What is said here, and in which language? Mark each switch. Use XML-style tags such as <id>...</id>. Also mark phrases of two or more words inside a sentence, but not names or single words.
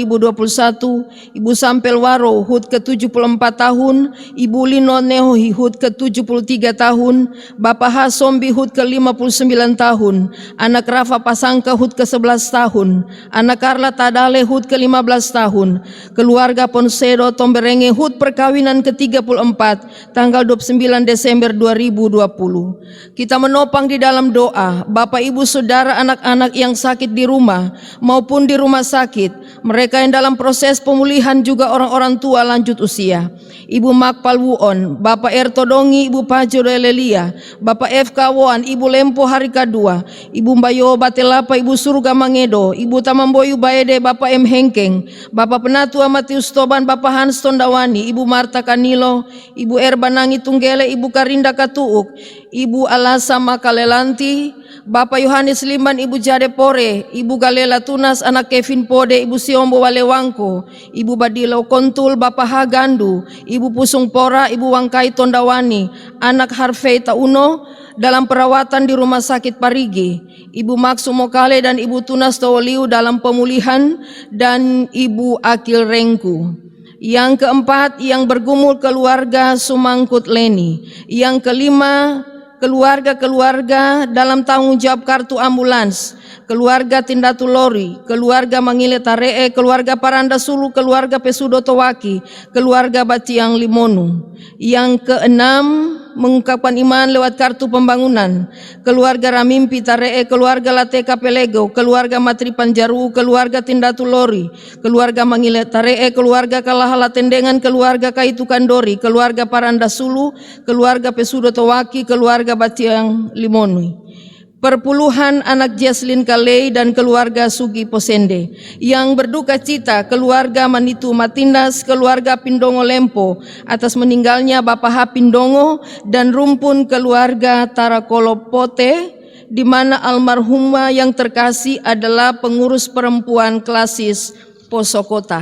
<id>2021, Ibu Sampel Waro HUT ke-74 tahun, Ibu Lino Nehohi HUT ke-73 tahun, Bapak Hasombi HUT ke-59 tahun, anak Rafa Pasangka HUT ke-11 tahun, anak Karla Tadale HUT ke-15 tahun, keluarga Ponsedo Tomberenge HUT perkawinan ke-34 tanggal 29 Desember 2020. Kita menopang di dalam doa Bapak Ibu Saudara anak-anak yang sakit di rumah maupun di rumah sakit, mereka yang dalam proses pemulihan, juga orang-orang tua lanjut usia. Ibu Makpal Wuon, Bapak Erto Dongi, Ibu Pajo Lelia, Bapak F. Kawan, Ibu Lempo Harika 2, Ibu Mbayo Batelapa, Ibu Surga Mangedo, Ibu Tamamboyu Baede, Bapak M. Hengkeng, Bapak Penatua Matius Toban, Bapak Hans Tondawani, Ibu Marta Kanilo, Ibu Erbanangi Tunggele, Ibu Karinda Katuuk, Ibu Alasa Makalelanti, Bapak Yohanes Liman, Ibu Jade Pore, Ibu Galela Tunas, anak Kevin Pode, Ibu Siombo Walewangko, Ibu Badilo Kontul, Bapak Hagandu, Ibu Pusung Pora, Ibu Wangkai Tondawani, anak Harvey Tauno dalam perawatan di Rumah Sakit Parigi, Ibu Maksum Mokale dan Ibu Tunas Tawaliu dalam pemulihan, dan Ibu Akil Rengku. Yang keempat, yang bergumul keluarga Sumangkut Leni. Yang kelima, keluarga-keluarga dalam tanggung jawab kartu ambulans, keluarga Tindatulori, keluarga Mangile Taree, keluarga Paranda Sulu, keluarga Pesudo Towaki, keluarga Baciang Limonu. Yang keenam, mengungkapkan iman lewat kartu pembangunan, keluarga Ramimpi Taree, keluarga Lateka Pelego, keluarga Matri Panjaru, keluarga Tindatulori, keluarga Mangile Taree, keluarga Kalahala Tendengan, keluarga Kaitu Kandori, keluarga Paranda Sulu, keluarga Pesudo Towaki, keluarga Baciang Limonui. Perpuluhan anak Jaslin Kalei dan keluarga Sugi Posende. Yang berduka cita keluarga Manitu Matindas, keluarga Pindongo Lempo atas meninggalnya Bapak H. Pindongo, dan rumpun keluarga Tarakolopote, di mana almarhumah yang terkasih adalah pengurus perempuan klasis Poso Kota.</id>